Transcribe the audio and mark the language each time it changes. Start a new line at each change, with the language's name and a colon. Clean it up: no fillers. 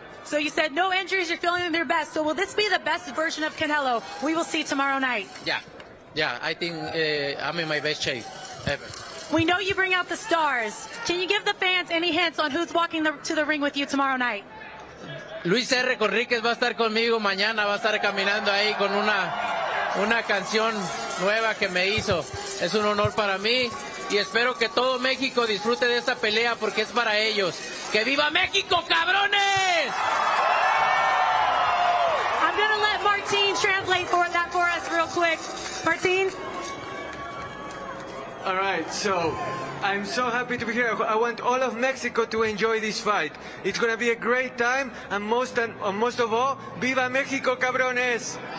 English: So you said no injuries, you're feeling their best. So will this be the best version of Canelo we will see tomorrow night? Yeah, I think I'm in my best shape ever. We know you bring out the stars. Can you give the fans any hints on who's walking to the ring with you tomorrow night?
Spanish: Luis R. Conríquez va a estar conmigo mañana, va a estar caminando ahí con una canción nueva que me hizo. Es un honor para mí y espero que todo México disfrute de esta pelea porque es para ellos. ¡Que viva México, cabrones!
English: I'm going to let Martin translate that for us real quick. Martin? All right, so I'm so happy to be here. I want all of Mexico to enjoy this fight. It's going to be a great time, and most of all, viva Mexico, cabrones!